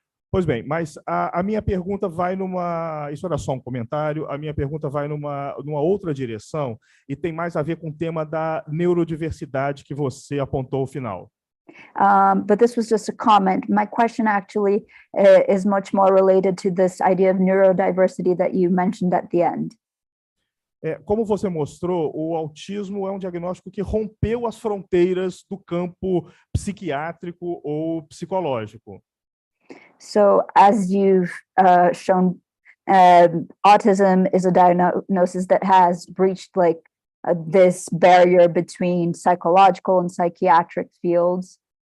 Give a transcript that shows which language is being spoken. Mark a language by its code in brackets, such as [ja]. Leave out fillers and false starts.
[pt] Pois bem, mas a minha pergunta vai numa... Isso era só um comentário. A minha pergunta vai numa outra direção e tem mais a ver com o tema da neurodiversidade que você apontou ao final. [en] But this was just a comment. My question actually is much more related to this idea of neurodiversity that you mentioned at the end. [pt] Como você mostrou, o autismo é um diagnóstico que rompeu as fronteiras do campo psiquiátrico ou psicológico. [en] So, as you've shown, autism is a diagnosis that has breached this barrier between psychological and psychiatric fields.